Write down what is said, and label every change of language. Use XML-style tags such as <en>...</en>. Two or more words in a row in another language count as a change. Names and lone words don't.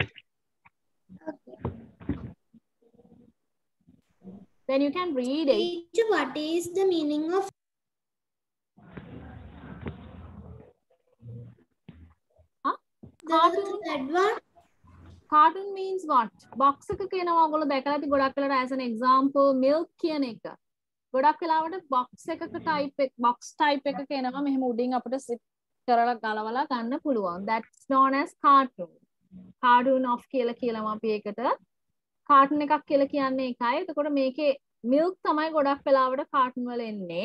<en>Okay. Then you can read it. Teacher, what is the meaning of Cartoon? that one? Cartoon means what?</en> <si>Box එක කියනවා ඔයගොල්ලෝ දැකලා ඇති ගොඩක් වෙලාවට</si> <en>as an example milk</en> <si>කියන එක. ගොඩක් වෙලාවට box එකක</si> <en>box type</en> <si>එකක එනවා මෙහෙම උඩින් අපිට zip කරලා ගලවලා ගන්න පුළුවන්.</si> <en>That's known as cartoon. Cartoon of</en> <si>කියලා අපි ඒකට cartoon එකක් කියලා කියන්නේ ඒකයි. එතකොට මේකේ milk තමයි ගොඩක් වෙලාවට cartoon වල එන්නේ.</si>